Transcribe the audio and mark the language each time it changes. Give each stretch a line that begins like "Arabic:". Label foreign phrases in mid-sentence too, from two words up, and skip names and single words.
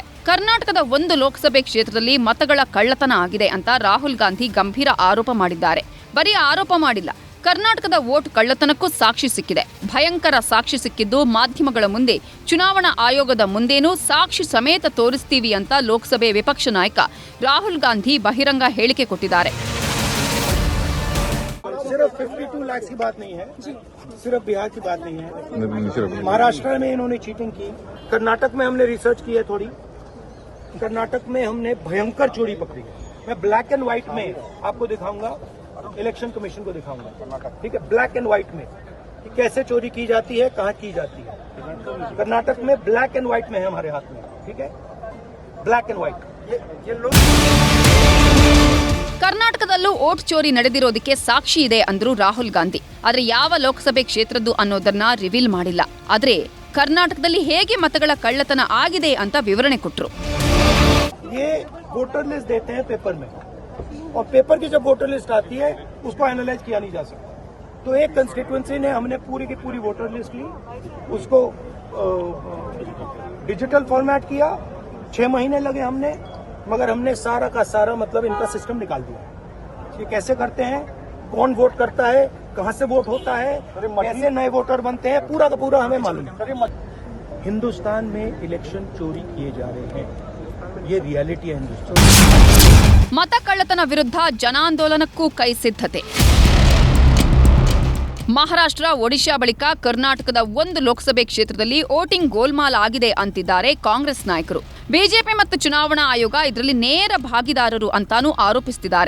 Kannada: ಕರ್ನಾಟಕದ 1 ಲೋಕಸಭೆ ಕ್ಷೇತ್ರದಲ್ಲಿ ಮತಗಳ ಕಳ್ಳತನ ಆಗಿದೆ ಅಂತ ರಾಹುಲ್ ಗಾಂಧಿ ಗಂಭೀರ ಆರೋಪ ಮಾಡಿದ್ದಾರೆ. ಬರೀ ಆರೋಪ ಮಾಡಿಲ್ಲ, ಕರ್ನಾಟಕದ ವೋಟ್ ಕಳ್ಳತನಕ್ಕೂ ಸಾಕ್ಷಿ ಸಿಕ್ಕಿದೆ. ಭಯಂಕರ ಸಾಕ್ಷಿ ಸಿಕ್ಕಿದ್ದು ಮಾಧ್ಯಮಗಳ ಮುಂದೆ, ಚುನಾವಣಾ ಆಯೋಗದ ಮುಂದೇನೂ ಸಾಕ್ಷಿ ಸಮೇತ ತೋರಿಸ್ತೀವಿ ಅಂತ ಲೋಕಸಭೆ ವಿಪಕ್ಷ ನಾಯಕ ರಾಹುಲ್ ಗಾಂಧಿ ಬಹಿರಂಗ ಹೇಳಿಕೆ ಕೊಟ್ಟಿದ್ದಾರೆ.
Hindi: सिर्फ 52 लाख की बात नहीं है, सिर्फ बिहार की बात नहीं है. महाराष्ट्र में इन्होंने चीटिंग की. कर्नाटक में हमने रिसर्च की है थोड़ी. कर्नाटक में हमने भयंकर चोरी पकड़ी है. मैं
English: black and white
Hindi: में आपको दिखाऊंगा,
English: election commission
Hindi: को दिखाऊंगा. ठीक है,
English: black and white
Hindi: में कि कैसे चोरी की जाती है, कहाँ की जाती है. कर्नाटक में
English: black and white
Hindi: में है हमारे हाथ में. ठीक है,
English: black and white.
Hindi: ये लोग
Kannada: ಕರ್ನಾಟಕದಲ್ಲೂ ವೋಟ್ ಚೋರಿ ನಡೆದಿರೋದಕ್ಕೆ ಸಾಕ್ಷಿ ಇದೆ ಅಂದ್ರು ರಾಹುಲ್ ಗಾಂಧಿ. ಆದ್ರೆ ಯಾವ ಲೋಕಸಭೆ ಕ್ಷೇತ್ರದ್ದು ಅನ್ನೋದನ್ನ ರಿವೀಲ್ ಮಾಡಿಲ್ಲ. ಆದ್ರೆ ಕರ್ನಾಟಕದಲ್ಲಿ ಹೇಗೆ ಮತಗಳ ಕಳ್ಳತನ ಆಗಿದೆ ಅಂತ ವಿವರಣೆ ಕೊಟ್ರು.
Hindi: ये
English: voter list
Hindi: देते हैं पेपर में, और पेपर की जब
English: voter list
Hindi: आती है उसको एनालाइज किया नहीं जा सकता. तो एक कंस्टिट्यूएंसी ने हमने पूरी की पूरी
English: voter list
Hindi: ली, उसको
English: digital format
Hindi: किया. 6 महीने लगे हमने, मगर हमने सारा का सारा मतलब इनका सिस्टम निकाल दिया. ये कैसे करते हैं, कौन वोट करता है, कहां से वोट होता है, कैसे नए वोटर बनते हैं, पूरा का पूरा हमें मालूम है. हिंदुस्तान में इलेक्शन चोरी किए जा रहे हैं, ये रियलिटी है हिंदुस्तान.
Kannada: ಮತ ಕಳ್ಳತನ ವಿರುದ್ಧ ಜನಾಂದೋಲನಕ್ಕೂ ಕೈ ಸಿದ್ಧತೆ. ಮಹಾರಾಷ್ಟ್ರ, ಒಡಿಶಾ ಬಳಿಕ ಕರ್ನಾಟಕದ 1 ಲೋಕಸಭೆ ಕ್ಷೇತ್ರದಲ್ಲಿ ವೋಟಿಂಗ್ ಗೋಲ್ಮಾಲ್ ಆಗಿದೆ ಅಂತಿದ್ದಾರೆ ಕಾಂಗ್ರೆಸ್ ನಾಯಕರು. ಬಿಜೆಪಿ ಮತ್ತು ಚುನಾವಣಾ ಆಯೋಗ ಇದರಲ್ಲಿ ನೇರ ಭಾಗಿದಾರರು ಅಂತಾನೂ ಆರೋಪಿಸುತ್ತಿದ್ದಾರೆ.